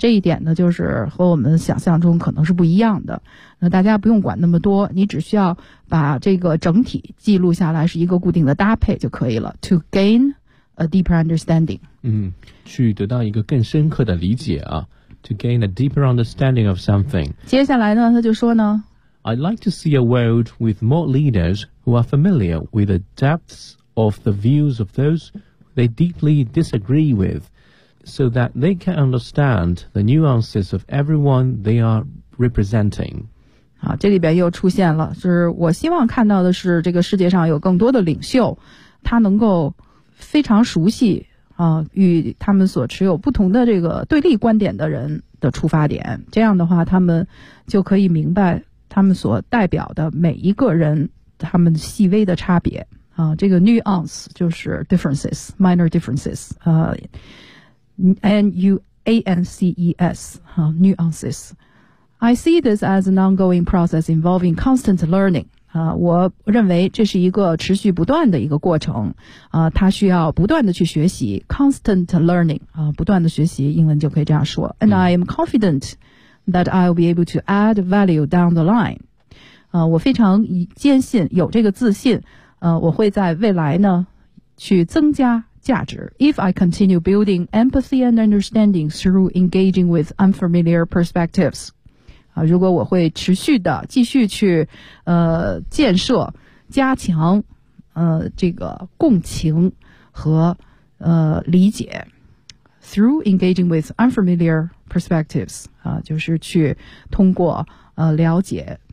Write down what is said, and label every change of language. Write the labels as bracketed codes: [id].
[zh] 这一点呢，就是和我们想象中可能是不一样的。那大家不用管那么多，你只需要把这个整体记录下来，是一个固定的搭配就可以了。 [en] To gain a deeper understanding， [zh] 去得到一个更深刻的理解啊。 [en] To gain a deeper understanding of something。 [zh] 接下来呢，他就说呢。 [en] I'd like to see a world with more leaders who are familiar with the depths of the views of those they deeply disagree with, so that they can understand the nuances of everyone they are representing. [zh] 好，这里边又出现了，是我希望看到的是这个世界上有更多的领袖，他能够非常熟悉与他们所持有不同的这个对立观点的人的出发点，这样的话他们就可以明白他们所代表的每一个人他们细微的差别啊。这个 [en] nuance [zh] 就是 [en] differences， minor differences， nuances， nuances。 I see this as an ongoing process involving constant learning， [zh] 我认为这是一个持续不断的一个过程它需要不断的去学习， [en] constant learning， [zh] 不断的学习，英文就可以这样说。 [en] And I am confidentthat I'll be able to add value down the line. [zh] 我非常坚信，有这个自信，我会在未来呢，去增加价值。 [en] If I continue building empathy and understanding through engaging with unfamiliar perspectives. [zh] 如果我会持续的继续去建设，加强这个共情和理解。 [en] Through engaging with unfamiliar perspectives, [zh] 就是去通过了解